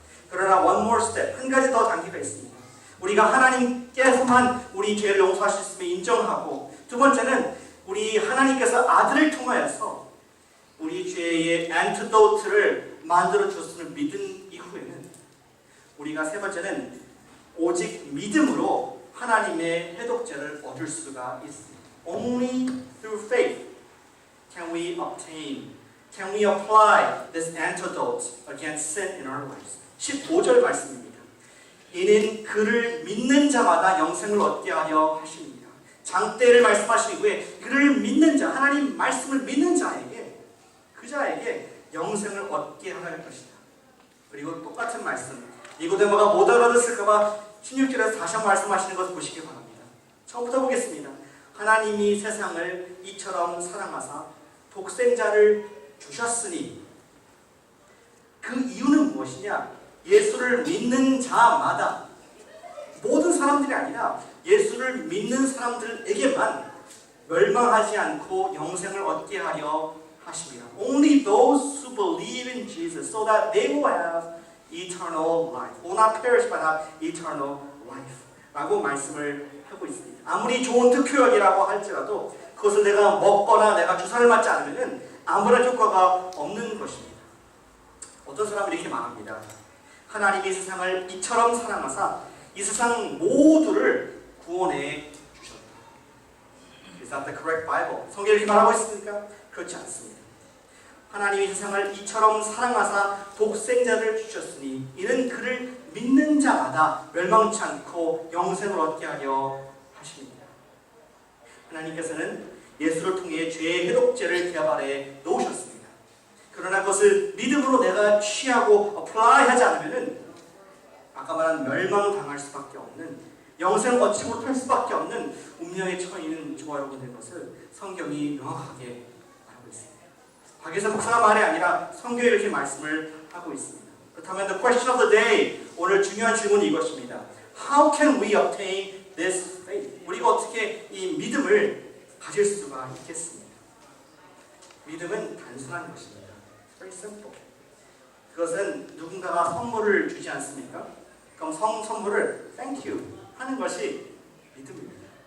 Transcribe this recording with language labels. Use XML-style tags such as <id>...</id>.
<ko>그러나</ko> <en>one more step,</en> <ko>한 가지 더 단계가 있습니다. 우리가 하나님께서만 우리 죄를 용서하셨음을 인정하고, 두 번째는 우리 하나님께서 아들을 통하여서 우리 죄의 안티도트를 만들어 주셨음을 믿은 이후에는 우리가 세 번째는 오직 믿음으로 하나님의 해독제를 얻을 수가 있습니다.</ko> <en>Only through faith can we obtain, can we apply this antidote against sin in our lives.</en> <ko>15절 말씀입니다. 이는 그를 믿는 자마다 영생을 얻게 하려 하십니다. 장대를 말씀하신 이후에 그를 믿는 자, 하나님 말씀을 믿는 자에게, 그 자에게 영생을 얻게 할 것이다. 그리고 똑같은 말씀, 니고데모가 못 알아듣을까봐 16절에서 다시 한번 말씀하시는 것을 보시기 바랍니다. 처음부터 보겠습니다. 하나님이 세상을 이처럼 사랑하사 독생자를 주셨으니, 그 이유는 무엇이냐? 예수를 믿는 자마다, 모든 사람들이 아니라 예수를 믿는 사람들에게만 멸망하지 않고 영생을 얻게 하려 하십니다.</ko> <en>Only those who believe in Jesus, so that they will have eternal life. will not perish but have eternal life.</en> <ko>라고 말씀을 하고 있습니다. 아무리 좋은 특효약이라고 할지라도 그것을 내가 먹거나 내가 주사를 맞지 않으면 아무런 효과가 없는 것입니다. 어떤 사람은 이렇게 말합니다. 하나님이 세상을 이처럼 사랑하사 이 세상 모두를 구원해 주셨다.</ko> <en>Is that the correct Bible?</en> <ko>성경이 이렇게 말하고 있습니까? 그렇지 않습니다. 하나님이 세상을 이처럼 사랑하사 독생자를 주셨으니 이는 그를 믿는 자마다 멸망치 않고 영생을 얻게 하려 하십니다. 하나님께서는 예수를 통해 죄의 해독제를 제 발에 놓으셨습니다. 그러나 그것을 믿음으로 내가 취하고 apply하지 않으면 아까 말한 멸망당할 수밖에 없는, 영생을 얻지 못할 수밖에 없는 운명에 처해 있는 저와 여러분의 것을 성경이 명확하게 말하고 있습니다. 박예선 목사가 말이 아니라 성경이 이렇게 말씀을 하고 있습니다. 그렇다면</ko> <en>the question of the day,</en> <ko>오늘 중요한 질문이 이것입니다.</ko> <en>How can we obtain this faith?</en> <ko>우리가 어떻게 이 믿음을 가질 수가 있겠습니까? 믿음은 단순한 것입니다.</ko> <en>Very simple.</en> <ko>그것은 누군가가 선물을 주지 않습니까? 그럼 선물을 thank you 하는 것이 믿음입니다.</ko>